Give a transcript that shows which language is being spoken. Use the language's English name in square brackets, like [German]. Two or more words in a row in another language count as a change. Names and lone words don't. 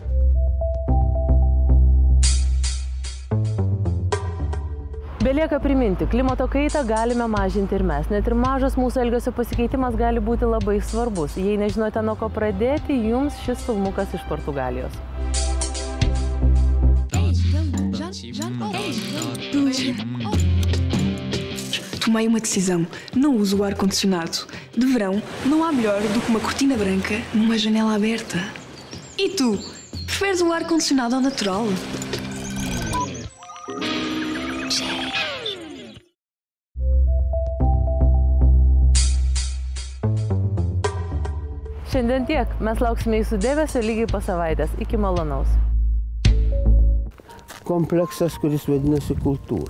[Lithuanian] Belieka priminti, klimato kaitą galime mažinti ir mes. Net ir mažas mūsų elgesio pasikeitimas gali būti labai svarbus. Jei nežinote, nuo ko pradėti, jums šis filmukas iš Portugalijos. [Portuguese] Tomei uma decisão. Não uso o ar-condicionado. De verão, não há melhor do que uma cortina branca numa janela aberta. E tu? Preferes o ar-condicionado ao natural? [Lithuanian] Šiandien tiek. Mes lauksime jūsų dėmesio lygiai po savaitės. Iki malonaus. Kompleksas, kuris vadinasi kultūra.